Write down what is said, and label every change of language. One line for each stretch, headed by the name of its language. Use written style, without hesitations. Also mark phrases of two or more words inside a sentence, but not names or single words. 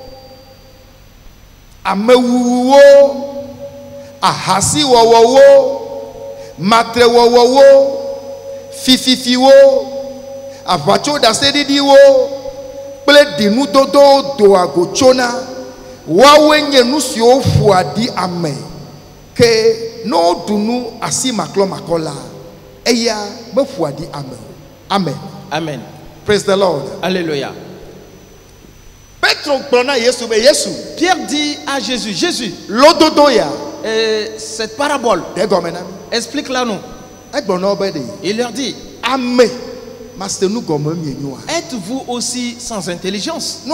Ewe: Amewuwo, ahasi wowowo, matre wowowo, fififiwo, avacho da sedidiwo, ple dinu dodo do agochona, wawe nye nusio fuadi ame, ke no dunu asi maklo makola, eya me fuadi ame.
English: Amen. Amen. Praise the Lord.
French: Alléluia. Pierre dit à Jésus, Jésus, cette parabole, explique-la nous. Il leur dit, êtes-vous aussi sans intelligence?